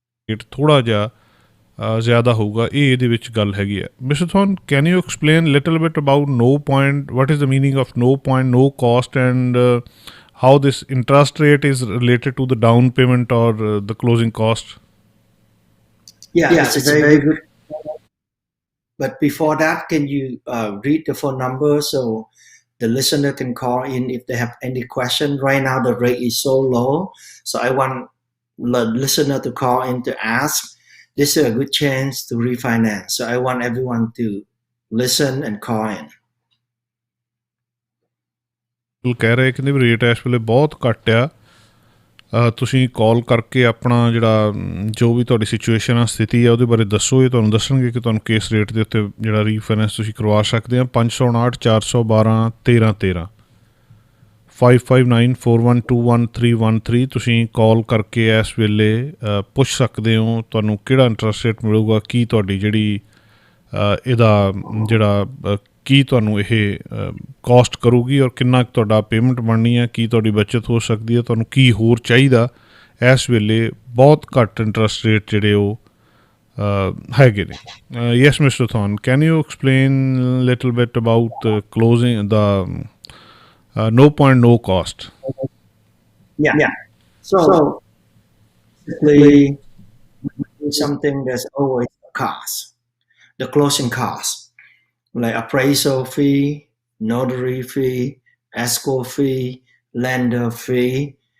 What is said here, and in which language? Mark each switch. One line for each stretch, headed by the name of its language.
Punjabi: Rate ਥੋੜ੍ਹਾ ਜਿਹਾ ਜ਼ਿਆਦਾ ਹੋਊਗਾ ਇਹ ਇਹਦੇ ਵਿੱਚ ਗੱਲ ਹੈਗੀ ਹੈ
English: Mister Thon can you explain little bit about no point what is the meaning of no point no cost and how this interest rate is related to the down payment or the closing cost? Yeah, it's very good. But before that, can you read the phone number so the listener can call in if they have any question? Right now, the rate is so low, so I want the listener to call in to ask. This is a good chance to refinance, so I want everyone to listen and call in.
Punjabi: ਕਹਿ ਰਹੇ ਕਹਿੰਦੇ ਵੀ rate ਇਸ ਵੇਲੇ ਬਹੁਤ ਘੱਟ ਆ ਤੁਸੀਂ ਕਾਲ ਕਰਕੇ ਆਪਣਾ ਜਿਹੜਾ ਜੋ ਵੀ ਤੁਹਾਡੀ ਸਿਚੁਏਸ਼ਨ ਆ ਸਥਿਤੀ ਆ ਉਹਦੇ ਬਾਰੇ ਦੱਸੋ ਇਹ ਤੁਹਾਨੂੰ ਦੱਸਣਗੇ ਕਿ ਤੁਹਾਨੂੰ ਕਿਸ ਰੇਟ ਦੇ ਉੱਤੇ ਜਿਹੜਾ ਰੀਫਾਈਨੈਂਸ ਤੁਸੀਂ ਕਰਵਾ ਸਕਦੇ ਆ 559 412 1313 5594121313 ਤੁਸੀਂ ਕਾਲ ਕਰਕੇ ਇਸ ਵੇਲੇ ਪੁੱਛ ਸਕਦੇ ਹੋ ਤੁਹਾਨੂੰ ਕਿਹੜਾ ਇੰਟਰਸਟ ਰੇਟ ਮਿਲੂਗਾ ਕੀ ਤੁਹਾਡੀ ਜਿਹੜੀ ਇਹਦਾ ਜਿਹੜਾ ਕੀ ਤੁਹਾਨੂੰ ਇਹ ਕੋਸਟ ਕਰੂਗੀ ਔਰ ਕਿੰਨਾ ਕੁ ਤੁਹਾਡਾ ਪੇਮੈਂਟ ਬਣਨੀ ਹੈ ਕੀ ਤੁਹਾਡੀ ਬੱਚਤ ਹੋ ਸਕਦੀ ਹੈ ਤੁਹਾਨੂੰ ਕੀ ਹੋਰ ਚਾਹੀਦਾ ਇਸ ਵੇਲੇ ਬਹੁਤ ਘੱਟ ਇੰਟਰਸਟ ਰੇਟ ਜਿਹੜੇ ਉਹ ਹੈਗੇ ਨੇ
English: Yes mister Thon can you explain little bit about closing ਦਾ no point no cost? Yeah. So basically something there's always a cost, the closing cost, like appraisal fee, notary fee, escrow fee, lender fee.